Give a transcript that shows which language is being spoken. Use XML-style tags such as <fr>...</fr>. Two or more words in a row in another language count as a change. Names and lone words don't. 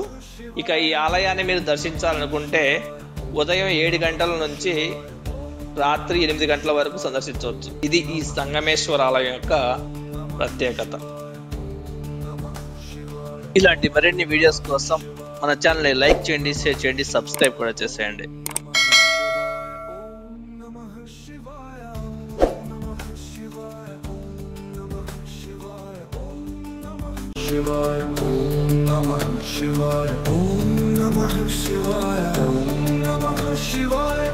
<te>ఇక ఈ ఆలయాన్ని మీరు దర్శించాలనుకుంటే ఉదయం 7 గంటల నుంచి రాత్రి 8 గంటల వరకు సందర్శించవచ్చు. ఇది ఈ సంగమేశ్వర ఆలయం యొక్క ప్రత్యేకత. ఇలాంటి మరిన్ని వీడియోస్ కోసం మన ఛానల్ని లైక్ చేయండి, షేర్ చేయండి, సబ్స్క్రైబ్ కూడా చేసేయండి.</te> <sa>शिवाय, ॐ नमः शिवाय, ॐ नमः शिवाय, ॐ नमः शिवाय,</sa>